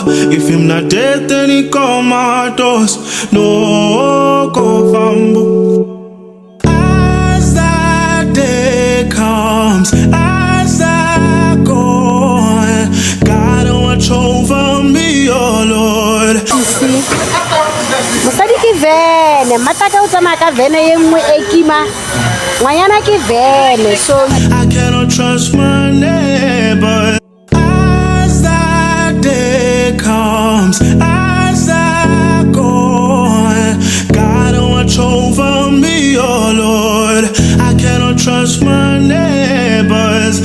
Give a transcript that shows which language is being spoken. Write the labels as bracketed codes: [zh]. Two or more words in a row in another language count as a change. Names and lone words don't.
[en] If him not dead, then he comatose. No go fambo. As that day comes, as I go, God watch over me, oh Lord. [nso] Mosadi ke vene, mataka o tsama ka vene ye nngwe e kima. Ngwanyana ke vene, [en] so I cannot trust my neighbor. As that day comes, as I go, God watch over me, oh Lord. I cannot trust my neighbors.